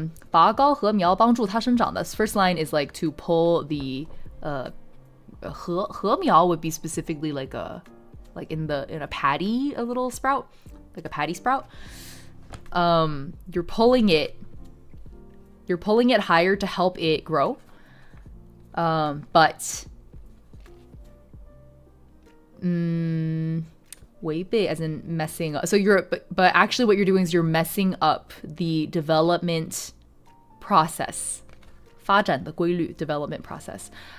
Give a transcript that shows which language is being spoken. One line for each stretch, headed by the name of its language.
Chinese: 拔高禾苗，帮助它生长的。
English: First line is like to pull the 禾苗 would be specifically like in a patty, a little sprout, like a patty sprout. You're pulling it higher to help it grow. But 违背 as in messing up. So but actually what you're doing is you're messing up the development process.
Chinese: 发展的规律
English: development process.